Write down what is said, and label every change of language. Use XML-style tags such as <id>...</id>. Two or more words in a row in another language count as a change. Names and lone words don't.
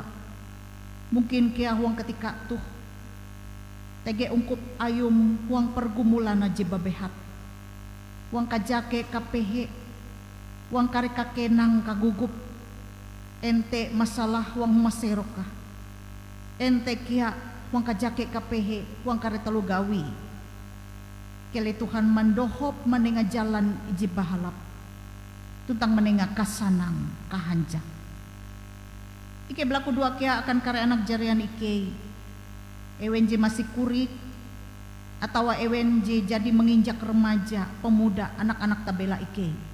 <nij>Mungkin kia huang ketika tuh. Tege ungkup ayum huang pergumulan aja babehat. Huang kajake kapehe. Huang kare kakenang kagugup. Ente masalah huang rumah serok kah. Ente kia huang kajake kapehe huang kare telu gawi. Kele Tuhan mandohop menengah jalan iji bahalap. Tuntang menengah kasanang kahanjak. Ike belaku dua kia akan kare anak jarian ike. Ewen je masih kurik atau ewen je</nij> <id>jadi menginjak remaja, pemuda, anak-anak</id> <nij>tabela ike.</nij>